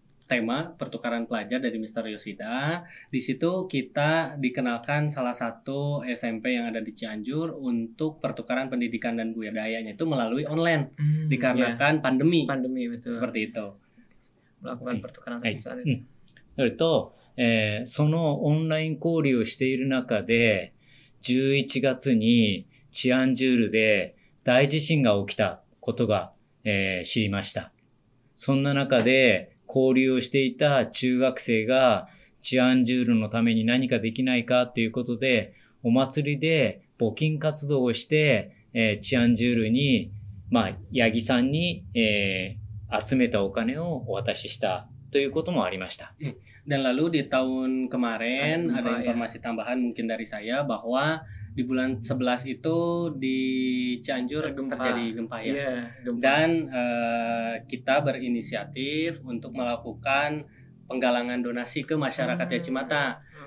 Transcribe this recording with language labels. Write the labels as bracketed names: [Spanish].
[Indonesian] tema pertukaran pelajar dari Mr. Yoshida. Di situ kita dikenalkan salah satu SMP yang ada di Cianjur untuk pertukaran pendidikan dan budayanya itu melalui online dikarenakan pandemi. Pandemi, betul. Seperti itu. Melakukan pertukaran [Japanese] はい。 [Indonesian] kesiswaan うん。 [Japanese] それと、そのオンライン交流をしている中で、11月にチアンジュールで大地震が起きたことが、知りました。そんな中で交流をしていた中学生がチアンジュールのために何かできないかということで、お祭りで募金活動をして、チアンジュールに、八木さんに、集めたお金をお渡ししたということもありました。 [Indonesian] Dan lalu di tahun kemarin Gempa, ada ya. informasi tambahan mungkin dari saya bahwa di bulan 11 itu di Cianjur Gempa. terjadi gempa ya. Iya, gempa. Dan kita berinisiatif untuk melakukan penggalangan donasi ke masyarakat Yachimata.